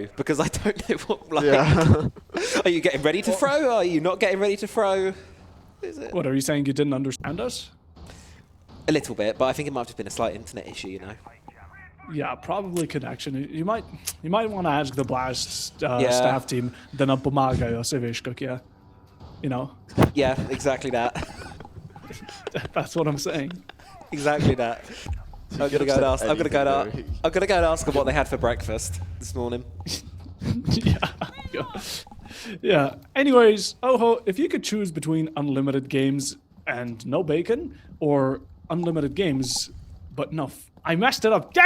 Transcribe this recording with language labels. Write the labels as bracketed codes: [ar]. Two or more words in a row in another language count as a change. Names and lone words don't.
[en] Because I don't know what. Yeah. Are you getting ready to throw? Are you not getting ready to throw? Is it? What are you saying? You didn't understand us? A little bit, but I think it might have just been a slight internet issue, Yeah, probably connection. You might want to ask the Blast staff team. [sl] Da nam pomagajo, se veš kak je. [en] You know, Yeah, exactly that. that's what I'm saying. Exactly that. I'm gonna go and ask. I'm gonna go and ask them what they had for breakfast this morning. Yeah. Yeah. Anyways, Oho, if you could choose between unlimited games and no bacon, or unlimited games but no, I messed it up.